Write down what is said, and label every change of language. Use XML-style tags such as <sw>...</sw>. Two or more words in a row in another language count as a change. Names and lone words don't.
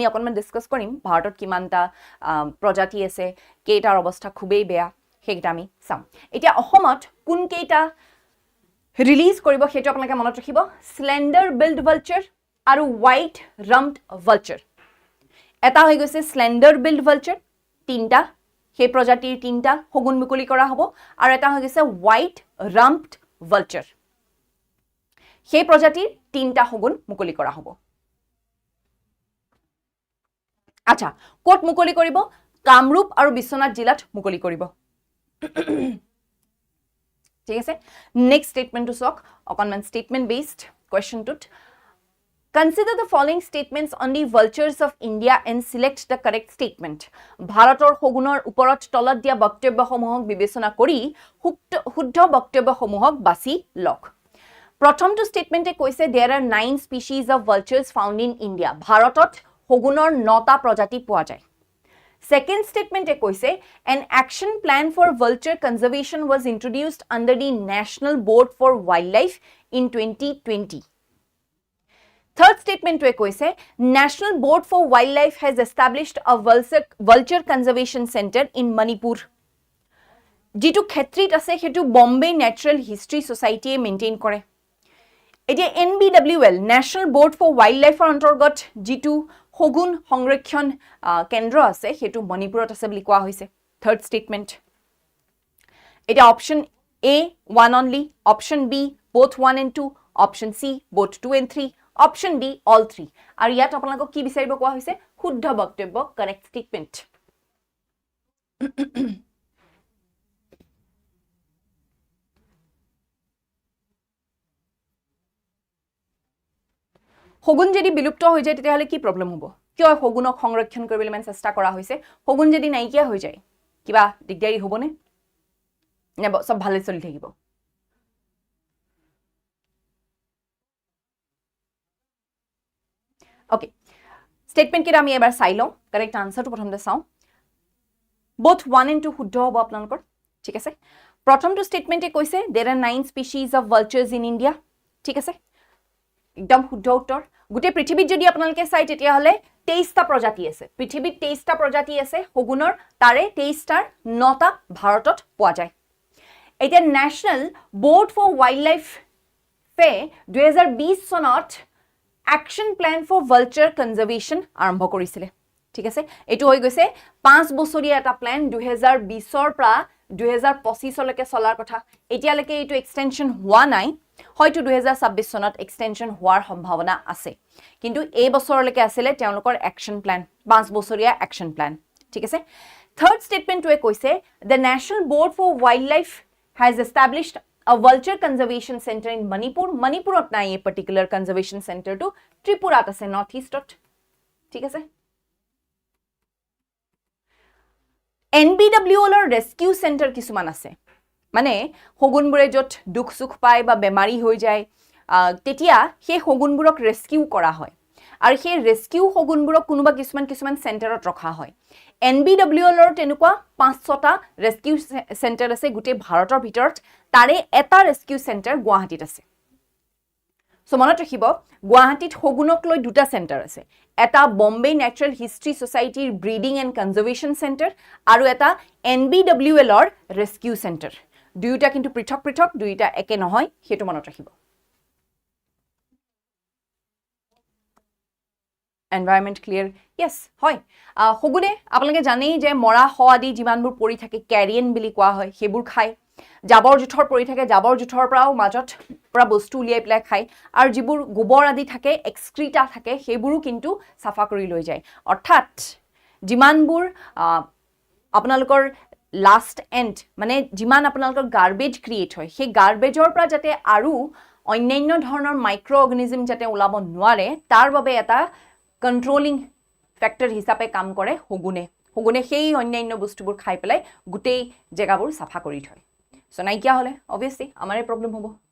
<as>অকণমান ডিসকাস কৰিম ভাৰতত কিমানটা প্ৰজাতি আছে কেইটাৰ অৱস্থা খুবেই বেয়া সেইটা আমি চাম এতিয়া অসমত কোন কেইটা ৰিলিজ কৰিব সেইটো আপোনালোকে মনত ৰাখিব</as> <en>slender billed vulture</en> <as>আৰু</as> <en>white rumped vulture</en> <as>এটা হৈ গৈছে</as> <en>slender billed vulture</en> <as>তিনটা সেই প্ৰজাতিৰ তিনটা হগুন মুকলি কৰা হ'ব আৰু এটা হৈ গৈছে</as> <en>white rumped vulture</en> <as>সেই প্ৰজাতিৰ তিনটা হগুন মুকলি কৰা হ'ব আচ্ছা কোট মুকলি কৰিব কামৰূপ আৰু বিশ্বনাথ জিলাত মুকলি কৰিব ঠিক আছে</as> <en>next statement</en> <as>চাওক অকনমান</as> <en>statement based question Consider the following statements on the vultures of India and select the correct statement.</en> <as>ভাৰতৰ হগুনৰ ওপৰত তলত দিয়া বক্তব্যসমূহক বিবেচনা কৰি শুদ্ধ বক্তব্যসমূহক বাছি লওক প্ৰথমটো স্টেটমেন্টে কৈছে there</as> <en>are 9 species of vultures found in India</en> <as>ভাৰতত হগুনৰ 9টা প্ৰজাতি পোৱা যায়</as> <en>Second statement কৈছে an action plan for vulture conservation was introduced under the National Board for Wildlife in 2020 Third statement কৈছে National Board for Wildlife has established a vulture conservation center in Manipur.</en> <as>যেটো ক্ষেত্ৰত আছে হেতু Bombay Natural History Society মেইনটেইন কৰে। এতিয়া NBWL National Board for Wildlife অন্তৰ্গত যেটো হগুন সংৰক্ষণ কেন্দ্ৰ আছে হেতু মণিপুৰত আছে বুলি কোৱা হৈছে।</as> <en>Third statement. এটা অপশন A one only, option B both 1 and 2, option C both 2 and 3. Option D, all 3.</en> <as>আৰু ইয়াত আপোনালোকক কি বিচাৰিব কোৱা হৈছে শুদ্ধ বক্তব্য</as> <en>correct statement.</en> <as>হগুন যদি বিলুপ্ত হৈ যায় তেতিয়াহলে কি প্ৰবলেম হ'ব কিয় হগুনক সংৰক্ষণ কৰিবলৈ মান চেষ্টা কৰা হৈছে হগুন যদি নাইকিয়া হৈ যায় কিবা দিগদাৰি হ'বনে নে সব ভালে চলি থাকিব Okay. Statement কেটা আমি এবাৰ চাই লওঁ</as> <en>correct answer</en> <as>টো প্ৰথমতে চাওঁ</as> <en>both 1 and 2</en> <as>শুদ্ধ হ'ব আপোনালোকৰ ঠিক আছে প্ৰথমটো স্টেটমেন্টে কৈছে</as> <en>there are 9 species of vultures in India</en> <as>ঠিক আছে একদম শুদ্ধ উত্তৰ গুটে পৃথিৱীত যদি আপোনালোকে চাই তেতিয়া হলে 23টা প্ৰজাতি আছে পৃথিৱীত 23টা প্ৰজাতি আছে হগুনৰ তাৰে 23টাৰ 9টা ভাৰতত পোৱা যায় এটা ন্যাশনাল বোৰ্ড ফৰ ওয়াইল্ডলাইফ ফে 2020 চনত Action Plan for Vulture Conservation আৰম্ভ কৰিছিলে ঠিক আছে এটো হৈ গৈছে 5 বছৰীয়া এটা প্ল্যান 2020 ৰ পৰা 2025 লৈকে চলাৰ কথা এতিয়ালৈকে এটো এক্সটেনশন হোৱা নাই হয়তো 2026 চনত এক্সটেনশন হোৱাৰ সম্ভাৱনা আছে কিন্তু এই বছৰলৈকে আছিল তেওঁলোকৰ</as> <en>action plan</en> <as>5 বছৰীয়া</as> <en>action plan</en> <as>ঠিক আছে</as> <en>third statement</en> <as>কৈছে</as> <en>The National Board for Wildlife has established a vulture conservation center in Manipur.</en> <as>মণিপুৰত নাই</as> <en>a particular conservation center</en> <as>তো ত্ৰিপুৰাত আছে north eastot. ঠিক আছে NBWL</as> <en>or rescue center</en> <as>কিছুমান আছে মানে হগুনবোৰে যত দুখ সুখ পায় বা বেমাৰী হৈ যায় তেতিয়া সেই হগুনবোৰক ৰেস্কিউ কৰা হয় আৰু সেই ৰেস্কিউ হগুনবোৰক কোনোবা কিছুমান চেণ্টাৰত ৰখা হয় NBWL ৰ তেনেকুৱা 5-6টা</as> <en>rescue center</en> <as>আছে গুটে ভাৰতৰ ভিতৰত তাৰে এটা</as> <en>rescue center</en> <as>গুৱাহাটীত আছে সো মনত ৰাখিব গুৱাহাটীত হগুনক লৈ দুটা চেণ্টাৰ আছে এটা বম্বে ন্যাচাৰাল হিষ্ট্ৰী সোসাইটিৰ</as> <en>breeding and conservation center</en> <as>আৰু এটা NBWL ৰ</as> <en>rescue center</en> <as>দুইটা কিন্তু পৃথক পৃথক দুইটা একে নহয় হেতু মনত ৰাখিব</as> <en>environment clear yes</en> <as>হয় হগুনে আপোনালোকে জানেই যে মৰা হ আদি যিমানবোৰ পৰি থাকে ক্যাৰিয়েন বুলি কোৱা হয় হেবোৰ খায় জাবৰ জুথৰ পৰি থাকে জাবৰ জুথৰ পৰাও মাজত পৰা বস্তু উলিয়াই পেলাই খায় আৰু যিবোৰ গোবৰ আদি থাকে এক্সক্ৰিটা থাকে হেবোৰো কিন্তু সাফা কৰি লৈ যায় অৰ্থাৎ যিমানবোৰ আপোনালোকৰ</as> <en>last and</en> <as>মানে যিমান আপোনালোকৰ গাৰ্বেজ ক্ৰিয়েট হয় সেই গাৰ্বেজৰ পৰা যাতে আৰু অন্যান্য ধৰণৰ</as> <en>micro organism</en> <as>যাতে ওলাব নোৱাৰে তাৰ বাবে এটা</as> <en>controlling factor</en> <as>হিচাপে কাম কৰে হগুনে সেই অন্যান্য বস্তুবোৰ খাই পেলাই গুটেই জেগাবোৰ সাফা কৰি থয় সো নাইকিয়া হলে অবভিয়াসলি আমাৰে প্ৰবলেম হ'ব</as>